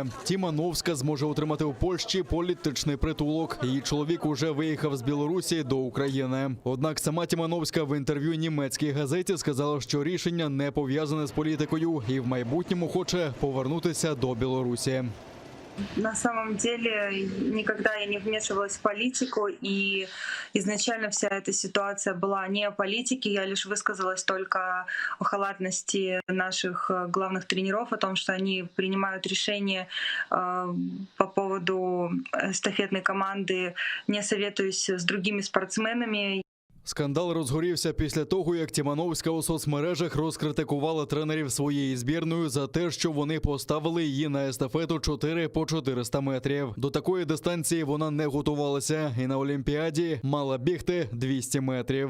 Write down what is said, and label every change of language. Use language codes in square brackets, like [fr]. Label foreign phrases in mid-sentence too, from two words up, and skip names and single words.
[uk] Тімановська зможе отримати в Польщі політичний притулок. Її чоловік уже виїхав з Білорусі до України. Однак сама Тімановська в інтерв'ю німецькій газеті сказала, що рішення не пов'язане з політикою і в майбутньому хоче повернутися до Білорусі. [ru] На самом деле никогда я не вмешивалась в политику, и изначально вся эта ситуация была не о политике. Я лишь высказалась только о халатности наших главных тренеров, о том, что они принимают решения по поводу эстафетной команды, не советуясь с другими спортсменами. [uk] Скандал розгорівся після того, як Тімановська у соцмережах розкритикувала тренерів своєї збірної за те, що вони поставили її на естафету 4 по 400 метрів. До такої дистанції вона не готувалася і на Олімпіаді мала бігти 200 метрів.